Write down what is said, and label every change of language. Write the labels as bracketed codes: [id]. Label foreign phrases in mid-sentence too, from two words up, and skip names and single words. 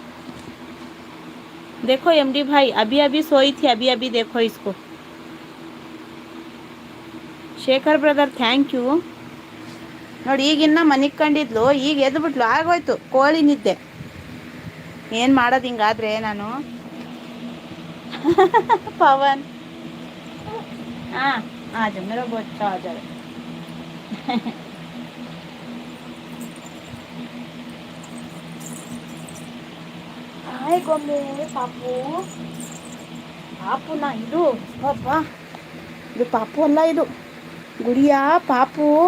[hi] देखो MD भाई, अभी अभी सोई थी, अभी अभी देखो इसको. [kn] ಶೇಖರ್ ಬ್ರದರ್ [en] thank you. [kn] ನೋಡಿ, ಈಗಿನ್ನ ಮನಿಗೆ ಕಂಡಿದ್ಲು, ಈಗ ಎದ್ಬಿಟ್ಲು. ಆಗೋಯ್ತು ಕೋಳಿ ನಿದ್ದೆ. ಏನು ಮಾಡೋದು ಹಿಂಗಾದ್ರೆ ನಾನು. [hi] ಪವನ್ ಹಾಂ आज मेरा बहुत अच्छा आ जाए. [kn] ಹಾಯ್ ಗೊಂಬೆ ಪಾಪು. ಪಾಪುನಾ ಇದು? ಪಾಪ ಇದು ಪಾಪು ಅಲ್ಲ, ಇದು ಗುಡಿಯಾ ಪಾಪು.